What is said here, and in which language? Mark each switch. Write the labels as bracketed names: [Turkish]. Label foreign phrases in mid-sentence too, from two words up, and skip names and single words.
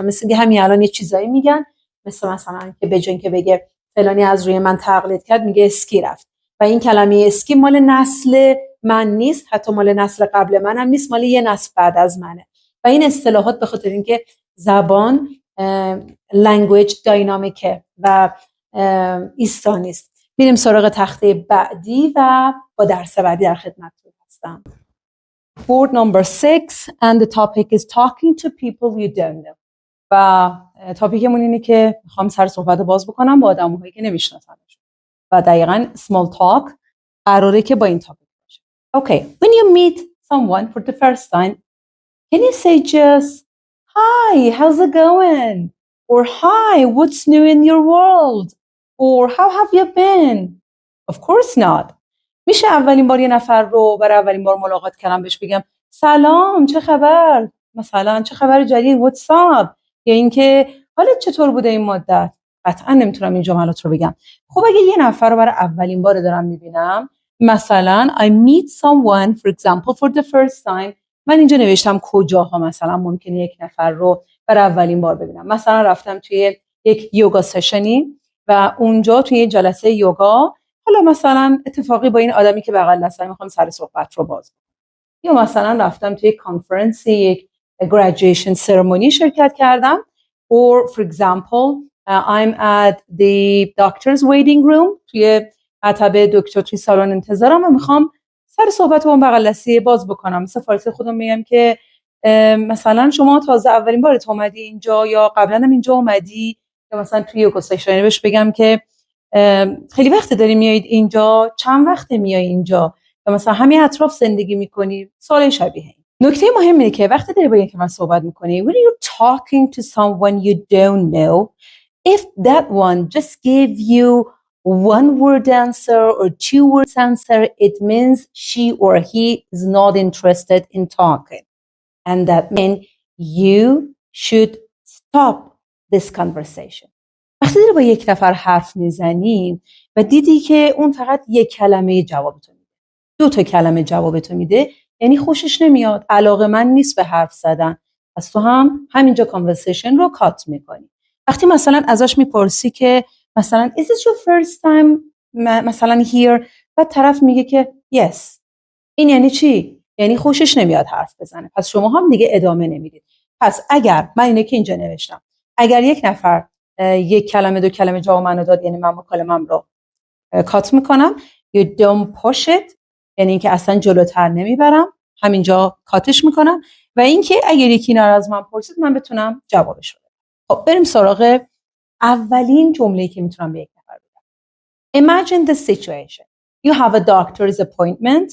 [Persian] مثل همین الان یه چیزایی میگن مثلا که به جای اینکه بگه فلانی از روی من تقلید کرد میگه اسکی رفت، و این کلمه اسکی مال نسل من نیست، حتی مال نسل قبل من هم نیست، مال یه نسل بعد از منه. و این اصطلاحات به خاطر اینکه زبان [English] language dynamic [Persian] و ایستانی است. میریم سراغ تخته بعدی و با درس بعدی در خدمتتون هستم. [English] Board number 6 and the topic is talking to people you don't know. [Persian] و تاپیکمون اینه که میخوام سر صحبت باز بکنم با آدم‌هایی که نمیشناسنشون و دقیقاً [English] small talk [Persian] قراره که با این تاپیک باشه. [English] Okay, when you meet someone for the first time, can you say just hi, how's it going? Or hi, what's new in your world? Or how have you been? Of course not. [Persian] میشه اولین بار یه نفر رو برای اولین بار ملاقات کردم بهش بگم سلام چه خبر؟ مثلا چه خبر جدید؟ [English] What's up؟ [Persian] یا اینکه حالت چطور بوده این مدت؟ قطعا نمیتونم این جملات رو بگم. خب اگه یه نفر رو برای اولین بار دارم میبینم، مثلا [English] I meet someone for example for the first time، [Persian] من اینجا نوشتم کجاها مثلا ممکنه یک نفر رو برای اولین بار ببینم. مثلا رفتم توی یک [English] yoga session [Persian] و اونجا توی جلسه یوگا حالا مثلا اتفاقی با این آدمی که بغل دستم میخوام سر صحبت رو باز کنم، یا مثلا رفتم توی کانفرنس یک [English] graduation ceremony [Persian] شرکت کردم، [English] or for example I'm at the doctor's waiting room، [Persian] توی مطب دکتر توی سالن انتظارم و میخوام سر صحبت با اون بغل دستی باز بکنم. مثل فارسی خودم میگم که مثلا شما تازه اولین بارت اومدی اینجا یا قبلا هم اینجا اومدی، یا مثلا توی [English] yoga session [Persian] بهش بگم که خیلی وقت داری میایید اینجا، چند وقت میای اینجا، یا مثلا همین اطراف زندگی میکنی، سوال شبیه این. نکته مهم اینه که وقتی داری با یکی من صحبت میکنی [English] when you're talking to someone you don't know If that one just gave you one word answer or two words answer, it means she or he is not interested in talking. And that means you should stop this conversation. [Persian] وقتی داری با یک نفر حرف میزنی و دیدی که اون فقط یک کلمه جوابتو میده، 2 تا کلمه جوابتو میده، یعنی خوشش نمیاد، علاقه‌مند نیست به حرف زدن، پس تو هم همینجا کانورسیشن رو کات میکنی. وقتی مثلا ازش میپرسی که مثلا [English] is this your first time [Persian] مثلا here، و طرف میگه که yes، این یعنی چی؟ یعنی خوشش نمیاد حرف بزنه، پس شما هم دیگه ادامه نمیدید. پس اگر من اینه که اینجا نوشتم، اگر یک نفر یک کلمه 2 کلمه جواب منو داد، یعنی من مکالمه‌ام رو کات میکنم. [English] you don't push it، [Persian] یعنی اینکه اصلا جلوتر نمیبرم، همینجا کاتش میکنم. و اینکه اگر یکی اینا رو از من پرسید من بتونم جوابش بدم. خب بریم سراغ اولین جمله‌ای که میتونم به یک نفر بگم. [English] Imagine the situation. You have a doctor's appointment.